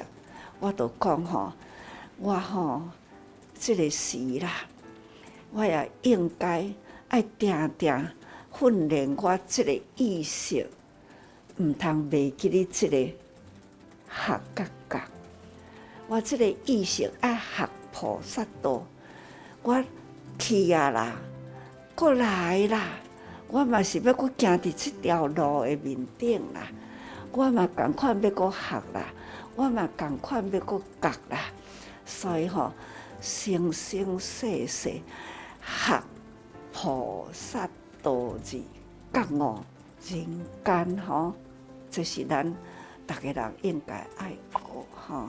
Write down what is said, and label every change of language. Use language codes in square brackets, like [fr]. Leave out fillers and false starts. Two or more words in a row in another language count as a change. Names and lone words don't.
[nan] 我就讲我这个时啦，我也应该爱定定训练我这个意识， 毋通忘记你即个学甲觉。我即个意识爱学菩萨道，我去啊啦，过来啦，我嘛是要搁行伫即条路的面顶啦，我嘛共款要搁学啦，我嘛共款要搁觉啦，所以吼，生生世世学菩萨道字，觉悟人间吼，这是咱逐个人应该爱学吼。